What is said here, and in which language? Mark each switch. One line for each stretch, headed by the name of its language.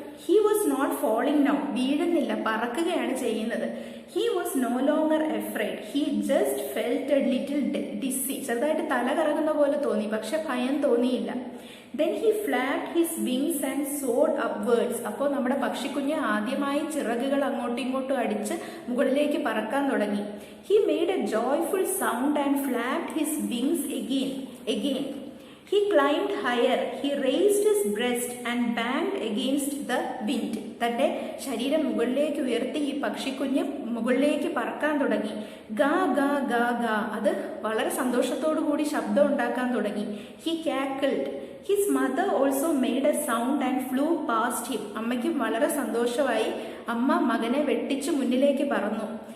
English: he was not falling now,
Malayalam: വീഴുന്നില്ല, പറക്കുകയാണ് ചെയ്യുന്നത്.
English: he was no longer afraid, he just felt a little dizzy,
Malayalam: ചെറുതായിട്ട് തല കറങ്ങുന്ന പോലെ തോന്നി, പക്ഷെ ഭയം തോന്നിയില്ല.
English: Then he flapped his wings and soared upwards.
Malayalam: അപ്പോൾ നമ്മുടെ പക്ഷിക്കുഞ്ഞ് ആദ്യമായി ചിറകുകൾ അങ്ങോട്ടും ഇങ്ങോട്ടും അടിച്ച് മുകളിലേക്ക് പറക്കാൻ തുടങ്ങി.
English: He made a joyful sound and flapped his wings again. He climbed higher. He raised his breast and banged against the wind.
Malayalam: തന്റെ ശരീരം മുകളിലേക്ക് ഉയർത്തി ഈ പക്ഷിക്കുഞ്ഞ് മുകളിലേക്ക് പറക്കാൻ തുടങ്ങി. ഗാ ഗാ ഗാ ഗാ, അത് വളരെ സന്തോഷത്തോടു കൂടി ശബ്ദം ഉണ്ടാക്കാൻ തുടങ്ങി.
English: He cackled. His mother also made a sound and flew past him.
Malayalam: അമ്മയ്ക്കും വളരെ സന്തോഷമായി. അമ്മ മകനെ വെട്ടിച്ച് മുന്നിലേക്ക് പറന്നു.